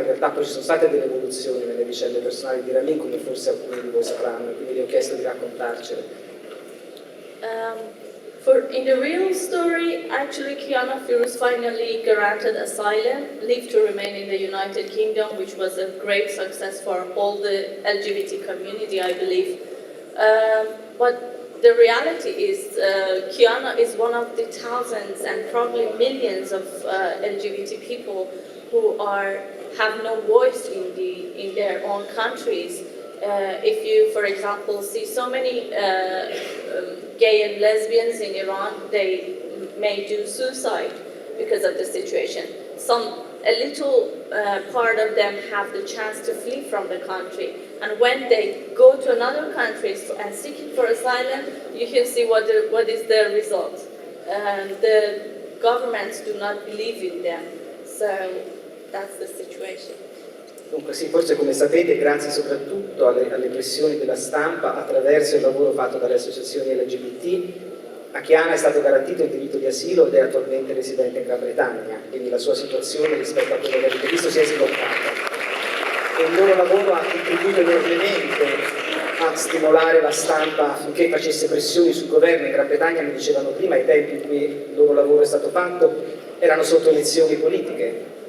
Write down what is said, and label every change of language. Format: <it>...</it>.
<it>In realtà poi ci sono state delle evoluzioni nelle vicende personali di Ramin, come forse alcuni di voi sapranno, quindi le ho chiesto di raccontarcele.</it> <en>In the real story, actually Kiana Firouz finally granted asylum, leave to remain in the United Kingdom, which was a great success for all the LGBT community, I believe. But the reality is Kiana is one of the thousands and probably millions of LGBT people who have no voice in their own countries. If you, for example, see so many gay and lesbians in Iran, they may do suicide because of the situation. A little part of them have the chance to flee from the country, and when they go to another country and seeking for asylum, you can see what is the result. The governments do not believe in them, so that's the situation.</en> <it>Dunque sì, forse come sapete, grazie soprattutto alle pressioni della stampa, attraverso il lavoro fatto dalle associazioni LGBT, a Kiana è stato garantito il diritto di asilo ed è attualmente residente in Gran Bretagna, quindi la sua situazione rispetto a quello che avete visto si è sbloccata. E il loro lavoro ha contribuito enormemente a stimolare la stampa affinché facesse pressioni sul governo. In Gran Bretagna, mi dicevano prima, ai tempi in cui il loro lavoro è stato fatto, erano sotto elezioni politiche.</it>